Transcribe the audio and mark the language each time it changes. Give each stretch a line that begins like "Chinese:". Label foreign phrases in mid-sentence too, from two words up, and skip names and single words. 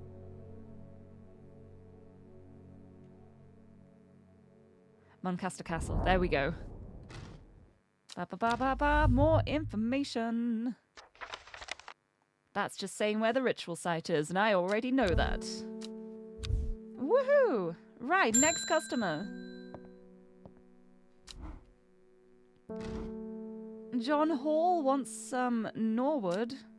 English: Muncaster Castle. There we go. Ba ba ba ba ba. More information. That's just saying where the ritual site is, and I already know that. Woohoo! Right, next customer. John Hall wants some Norwood.